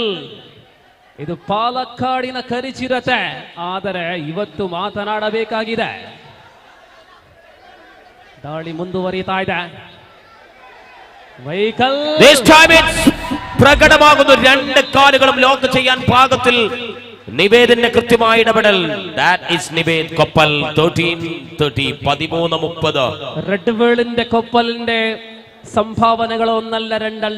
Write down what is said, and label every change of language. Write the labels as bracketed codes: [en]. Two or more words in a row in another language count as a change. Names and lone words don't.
[kn] ಇದು ಪಾಲಕ್ಕಾಡಿನ ಕರಿಚಿರತೆ, ಆದರೆ ಇವತ್ತು ಮಾತನಾಡಬೇಕಾಗಿದೆ. ದಾಳಿ ಮುಂದುವರಿತಾ ಇದೆ. [ml] മൈക്കൽ പ്രകടമാകുന്നു. 2 കാലുകളും ലോക്ക് ചെയ്യാൻ പാകത്തിൽ നിവേദിന്റെ കൃത്യമായ ഇടപെടൽ. [en] That is നിവേദ് കൊപ്പൽ. 13-30. 13-30. [ml] റെഡ് വേൾഡിന്റെ കൊപ്പലിന്റെ സംഭാവനകൾ ഒന്നല്ല രണ്ടല്ല.